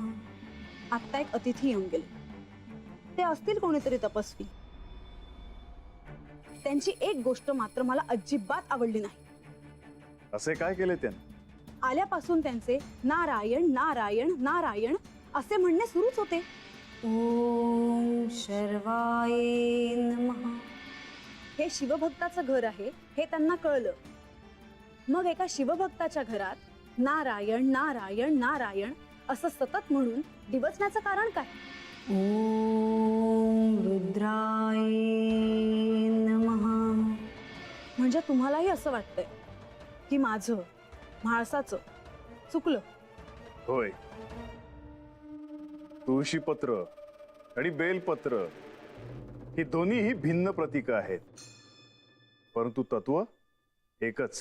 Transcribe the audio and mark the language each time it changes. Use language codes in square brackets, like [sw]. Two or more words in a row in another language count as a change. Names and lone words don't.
[mr] आत्ता एक अतिथी येऊन गेले. ते असतील कोणीतरी तपस्वी. त्यांची एक गोष्ट मात्र मला अजिबात आवडली नाही. असे काय केले त्याने? आल्यापासून त्यांचे नारायण नारायण नारायण असे म्हणणे सुरूच होते. [sa] ओम शर्वाय नमः. [mr] हे शिवभक्ताचं घर आहे हे त्यांना कळलं. मग एका शिवभक्ताच्या घरात नारायण नारायण नारायण असं सतत म्हणून डिवचण्याचं कारण काय? [sa] ओम रुद्राय नमः. [mr] म्हणजे तुम्हालाही असं वाटतंय की माझं म्हाळसाचं चुकलं? होय, तुळशीपत्र आणि बेलपत्र ही दोन्हीही भिन्न प्रतीक आहेत, परंतु तत्व एकच.